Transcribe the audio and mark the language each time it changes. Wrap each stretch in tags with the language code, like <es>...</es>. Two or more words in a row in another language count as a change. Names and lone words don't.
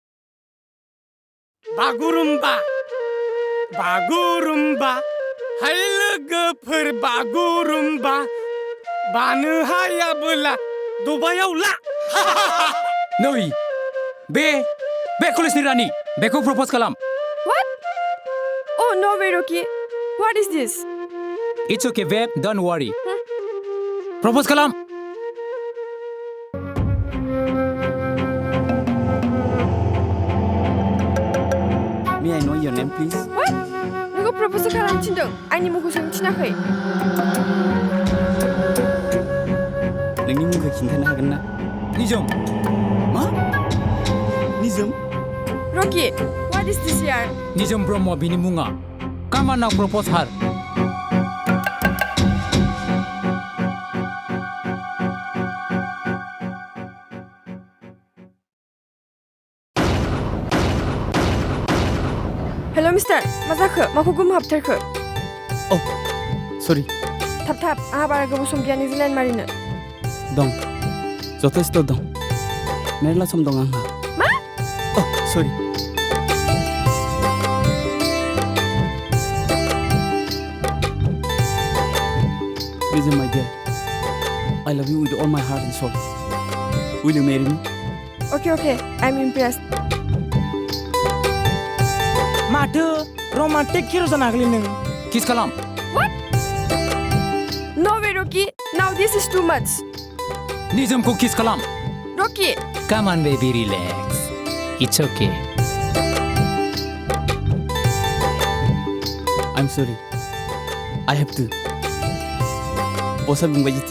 <brx>बागुरुम्बा बागुरुम्बा हाय लोगोफोर बागुरुम्बा बानो हायाबोला दबायाव ला नै बे कलेजनि रानि बेखौ प्रप'ज खालाम</brx> <en>What? Oh, no way, Rocky. What is this? It's okay, babe. Don't worry. Propose kalam. May I know your name, please? What?</en> <brx>Nोंखौ propose खालामनो थिनदों आंनि मुंखौ सोंनो थिनाखै नोंनि मुंखौ खिन्थानो हागोन ना निजोम मा निजोम</brx> <en>Rocky, what is this यार</en> <brx>निजोम ब्रह्म बिनि मुङा</brx> <en>Come on now, propose her. Hello, Mister.</en> <brx>मा जाखो? माखौ गोमहाबथारखो?</brx> <en>Oh, sorry.</en> <brx>थाब थाब, आंहा बारा गोबाव सम गैया नोंजों लाइन मारिनो। दं, जथेस्थ' दं। मेरला सम दं आंहा। मा?</brx> <en>Oh, sorry. Listen, my dear. I love you with all my heart and soul. Will you marry me? Okay, I'm impressed.</en> <brx>माथो</brx> <en>romantic hero</en> <brx>जानो हागोन नों Kiss kalam.</brx> <en>What? No way, Rocky. Now this is too much.</en> <brx>निजोम को kiss kalam.</brx> <en>Rocky. Come on, baby, relax. It's okay. I'm sorry. I have to.</en> <brx>बसआ बुंबाय जेथिया</brx>